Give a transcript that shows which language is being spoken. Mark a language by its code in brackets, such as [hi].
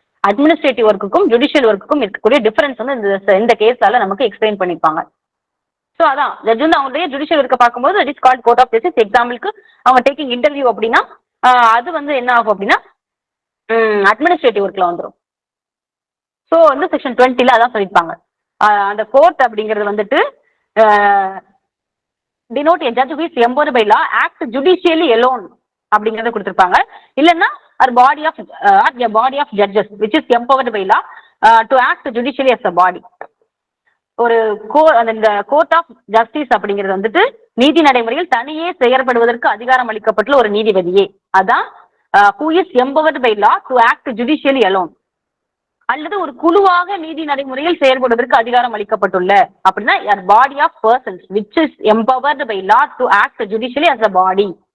[ta] Administrative ஒர்க்குக்கும் judicial ஒர்க்குக்கும் இருக்கக்கூடிய difference வந்து இந்த கேஸால நமக்கு எக்ஸ்பிளைன் பண்ணிருப்பாங்க. ஸோ அதான் ஜட்ஜ் வந்து அவங்களுடைய ஜுடிஷியல் ஒர்க்கை பார்க்கும்போது [en] That is called court of justice. [ta] எக்ஸாம்பிளுக்கு அவங்க டேக்கிங் இன்டர்வியூ அப்படின்னா அது வந்து என்ன ஆகும் அப்படின்னா அட்மினிஸ்ட்ரேட்டிவ் ஒர்க்ல வந்துடும். ஸோ வந்து செக்ஷன் 20ல அதான் சொல்லியிருப்பாங்க. அந்த கோர்ட் அப்படிங்கிறது வந்துட்டு [en] denote a judge who is empowered by law act judicially alone [ta] அப்படிங்கறத கொடுத்திருப்பாங்க. இல்லன்னா [en] a body of judges which is empowered by law to act judicially as a body. [ta] ஒரு இந்த கோர்ட் ஆஃப் ஜஸ்டிஸ் அப்படிங்கிறது வந்துட்டு நீதி நடைமுறையில் தனியே செயற்படுவதற்கு அதிகாரம் அளிக்கப்பட்டுள்ள ஒரு நீதிபதியே அதான் [en] who is empowered by law to act judicially alone. [ta] அல்லது ஒரு குழுவாக நீதி நடைமுறையில் செயல்படுவதற்கு அதிகாரம் அளிக்கப்பட்டுள்ள அப்படின்னா [en] Body of persons which is empowered by law to act judicially as a body.